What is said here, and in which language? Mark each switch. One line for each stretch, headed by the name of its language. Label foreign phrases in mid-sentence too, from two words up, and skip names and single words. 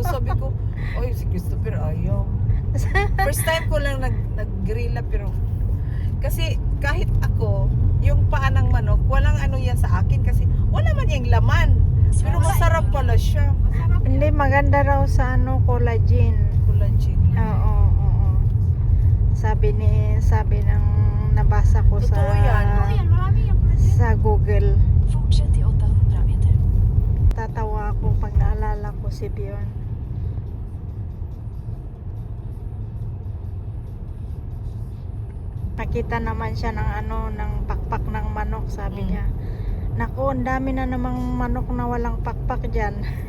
Filipino: sabi ko, oy, si Christopher ayaw.
English: First time
Filipino: ko lang nag-grilla pero kasi kahit ako, yung paa ng manok, walang yan sa akin kasi wala man yung laman. Pero masarap pala siya. Masarap. Hindi, maganda raw sa collagen. Collagen. Oo, oo. Sabi ng nabasa ko Totoo yan. Oo yan, marami yan. sa Google.
Swedish: Fortsätt i 800 meter.
Filipino: Tatawa ako pag naalala ko si Bjorn. Pakita naman siya ng pakpak ng manok, sabi Mm. niya. Naku, ang dami na namang manok na walang pakpak dyan.